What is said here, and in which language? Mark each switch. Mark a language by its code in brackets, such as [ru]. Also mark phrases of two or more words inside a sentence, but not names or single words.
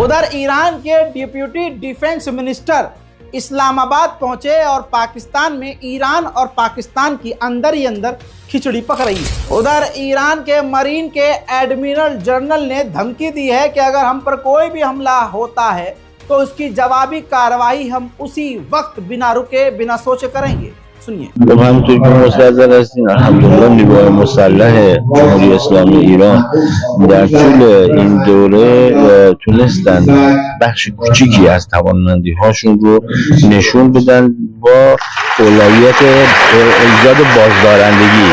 [hi] उधर ईरान के डिप्यूटी डिफेंस मिनिस्टर इस्लामाबाद पहुंचे और पाकिस्तान में ईरान और पाकिस्तान की अंदर ही अंदर खिचड़ी पक रही है। उधर ईरान के मरीन के एडमिरल जनरल ने धमकी दी है कि अगर हम पर कोई भी हमला होता है तो उसकी जवाबी कार्रवाई हम उसी वक्त बिना रुके, बिना सोचे करेंगे। सुनिए। [fa] همونطور که مستحضر هستین الحمدلله نیروهای مسلح جمهوری اسلامی ایران در طول این دوره تونستن بخش کوچیکی از توانمندی هاشون رو نشون بدن با اولویت ایجاد بازدارندگی.